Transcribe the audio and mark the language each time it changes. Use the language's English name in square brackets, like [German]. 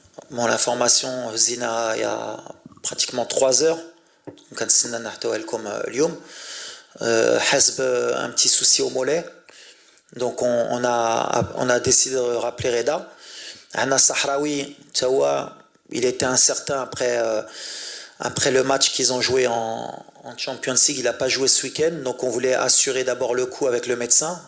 [French] Bon, l'information هزينا il y a pratiquement 3 heures. [Arabic] كنتسنى نحطوها لكم اليوم. [French] حسب un petit souci au mollet. Donc on a décidé de rappeler Reda. Anna Sahraoui, il était incertain après le match qu'ils ont joué en Champions League. Il n'a pas joué ce week-end, donc on voulait assurer d'abord le coup avec le médecin.